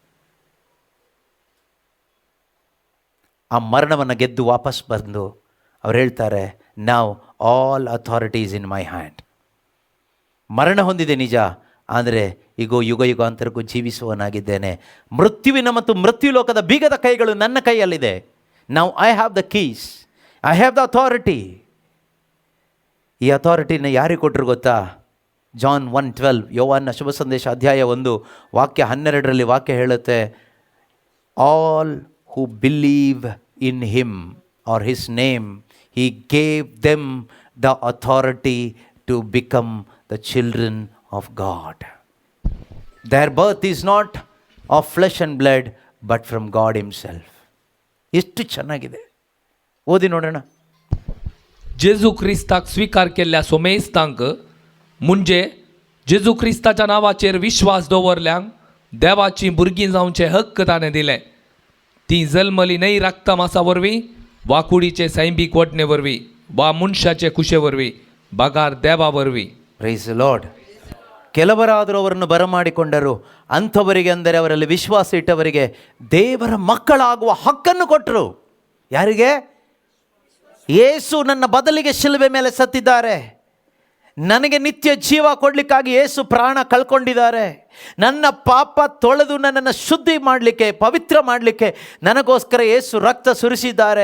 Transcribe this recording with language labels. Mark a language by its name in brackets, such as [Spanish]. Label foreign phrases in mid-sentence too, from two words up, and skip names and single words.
[Kannada] ಆ ಮರಣವನ್ನು ಗೆದ್ದು ವಾಪಸ್ ಬಂದು ಅವ್ರು ಹೇಳ್ತಾರೆ, [English] now all authorities in my hand. [Kannada] ಮರಣ ಹೊಂದಿದೆ ನಿಜ, ಆದರೆ ಈಗ ಯುಗ ಯುಗಾಂತರಕ್ಕೂ ಜೀವಿಸುವನಾಗಿದ್ದೇನೆ. ಮೃತ್ಯುವಿನ ಮತ್ತು ಮೃತ್ಯುಲೋಕದ ಬೀಗದ ಕೈಗಳು ನನ್ನ ಕೈಯಲ್ಲಿದೆ. [English] Now I have the keys, I have the authority. [Kannada] ಈ ಅಥಾರಿಟಿನ ಯಾರಿಗೆ ಕೊಟ್ಟರು ಗೊತ್ತಾ? ಜಾನ್ 1:12, ಯೋವಾನ್ನ ಶುಭ ಸಂದೇಶ ಅಧ್ಯಾಯ 1 ವಾಕ್ಯ 12ರಲ್ಲಿ ವಾಕ್ಯ ಹೇಳುತ್ತೆ, [English] All who believe in him or his name, he gave them the authority to become the children of God. Their birth is not of flesh and blood, but from God himself. [Kannada] ಎಷ್ಟು ಚೆನ್ನಾಗಿದೆ, ಓದಿ ನೋಡೋಣ. [Konkani] जेजू क्रिस्ताक स्वीकार केल्ल्या सोमेस्तांक म्हणजे जेजू क्रिस्ताच्या नांवाचेर विश्वास दवरल्यांक देवाची भुरगीं जावचे हक्क ताणें दिले. ती जल्मली न्हय रक्तमासा वरवीं, वा कुडीचे सैंबीक वटणे वरवीं, वा मनुष्याचे कुशे वरवीं, बगार देवा वरवीं. [English] Praise the Lord. [Kannada] ಕೆಲವರಾದರೂ ಅವರನ್ನು ಬರಮಾಡಿಕೊಂಡರು, ಅಂಥವರಿಗೆ ಅಂದರೆ ಅವರಲ್ಲಿ ವಿಶ್ವಾಸ ಇಟ್ಟವರಿಗೆ ದೇವರ ಮಕ್ಕಳಾಗುವ ಹಕ್ಕನ್ನು ಕೊಟ್ಟರು. ಯಾರಿಗೆ? ಯೇಸು ನನ್ನ ಬದಲಿಗೆ ಶಿಲುಬೆ ಮೇಲೆ ಸತ್ತಿದ್ದಾರೆ, ನನಗೆ ನಿತ್ಯ ಜೀವ ಕೊಡಲಿಕ್ಕಾಗಿ ಯೇಸು ಪ್ರಾಣ ಕಳ್ಕೊಂಡಿದ್ದಾರೆ, ನನ್ನ ಪಾಪ ತೊಳೆದು ನನ್ನನ್ನು ಶುದ್ಧಿ ಮಾಡಲಿಕ್ಕೆ, ಪವಿತ್ರ ಮಾಡಲಿಕ್ಕೆ ನನಗೋಸ್ಕರ ಯೇಸು ರಕ್ತ ಸುರಿಸಿದ್ದಾರೆ.